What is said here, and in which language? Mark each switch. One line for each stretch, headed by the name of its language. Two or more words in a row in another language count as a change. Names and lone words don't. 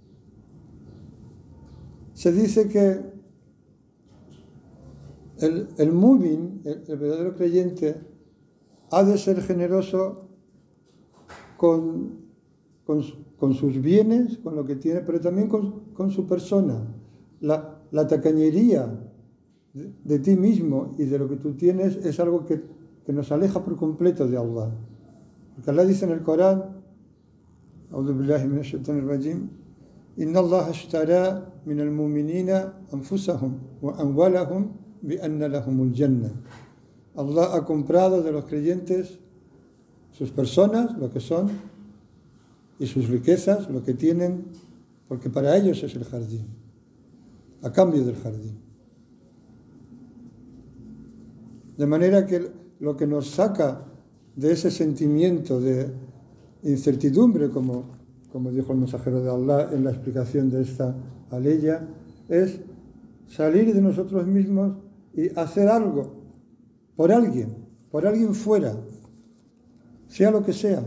Spanish: Se dice que el mu'min, el verdadero creyente, ha de ser generoso con sus bienes, con lo que tiene, pero también con su persona. La tacañería de ti mismo y de lo que tú tienes es algo que nos aleja por completo de Allah. Porque Allah dice en el Corán,
Arabic: أعوذ بالله من الشيطان الرجيم، إن الله اشترى من المؤمنين أنفسهم وأموالهم بأن لهم الجنة.
Spanish: Allah ha comprado de los creyentes sus personas, lo que son, y sus riquezas, lo que tienen, porque para ellos es el jardín, a cambio del jardín. De manera que lo que nos saca de ese sentimiento de incertidumbre, como dijo el mensajero de Allah en la explicación de esta aleya, es salir de nosotros mismos y hacer algo por alguien fuera, sea lo que sea.